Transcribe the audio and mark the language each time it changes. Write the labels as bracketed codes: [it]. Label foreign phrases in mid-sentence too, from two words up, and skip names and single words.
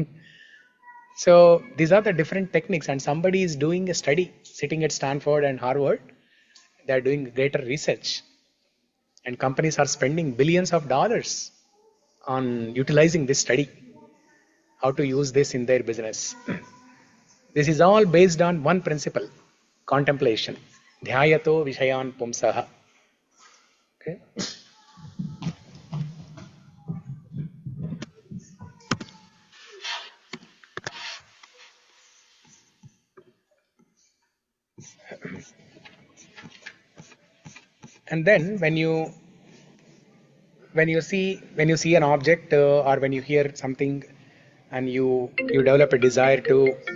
[en] So these are the different techniques, and somebody is doing a study, sitting at Stanford and Harvard. They are doing greater research, and companies are spending billions of dollars on utilizing this study, how to use this in their business. This is all based on one principle, contemplation. [sa] Dhyāyato viṣayān puṁsaḥ. [en] Okay. And then when you see an object or when you hear something, and you develop a desire to